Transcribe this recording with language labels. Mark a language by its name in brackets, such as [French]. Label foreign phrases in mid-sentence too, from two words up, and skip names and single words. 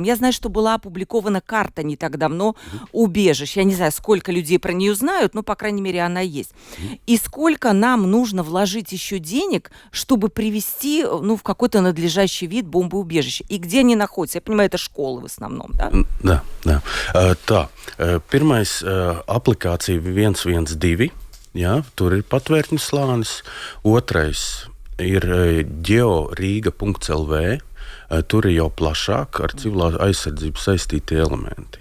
[Russian] Я знаю, что была опубликована карта не так давно убежищ. Я не знаю, сколько людей про нее знают, но, по крайней мере, она есть. И сколько нам нужно вложить еще денег, чтобы привести, в какой-то надлежащий вид бомбоубежища. И где они находятся? Я понимаю, это школы в основном, да? Да. [Latvian] Tā, pirmais aplikācija 112, jā, tur ir patvērtņu slānis. Otrais ir georīga.lv, tur ir jau plašāk ar civilās aizsardzības saistīti elementi.